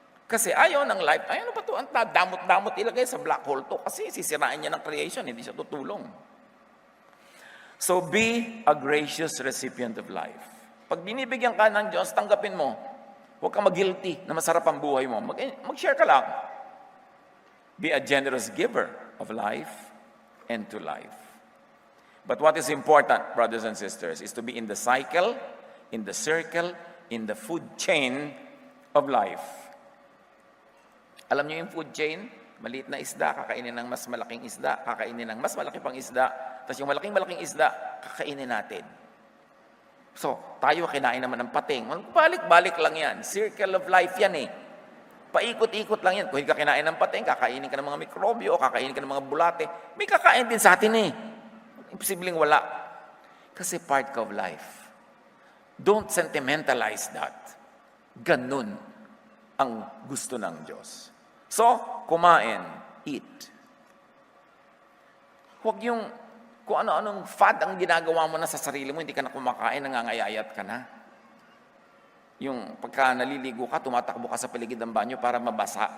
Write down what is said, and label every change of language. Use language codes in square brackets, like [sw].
[tl] Kasi ayaw ng life, ayaw na ba ito? Ang damot-damot ilagay sa black hole to kasi sisirain niya ng creation, hindi siya tutulong. [en] So be a gracious recipient of life. [tl] Pag binibigyan ka ng Diyos, tanggapin mo. Huwag kang mag-guilty na masarap ang buhay mo. Mag-share ka lang. [en] Be a generous giver of life and to life. But what is important, brothers and sisters, is to be in the cycle, in the circle, in the food chain of life. [tl] Alam niyo yung food chain? Maliit na isda, kakainin ng mas malaking isda, kakainin ng mas malaki pang isda, tapos yung malaking isda, kakainin natin. So, tayo kinain naman ng pating. Balik-balik lang yan. [en] Circle of life [tl] yan eh. Paikot-ikot lang yan. Kung hindi ka kinain ng pating, kakainin ka ng mga mikrobyo, kakainin ka ng mga bulate, may kakain din sa atin eh. Imposibleng wala. Kasi part ka [en] of life. Don't sentimentalize that. [tl] Ganun ang gusto ng Diyos. So, kumain, eat. Huwag yung kung ano-anong fad ang ginagawa mo na sa sarili mo, hindi ka na kumakain, nangangayayat ka na. Yung pagka naliligo ka, tumatakbo ka sa paligid ng banyo para mabasa.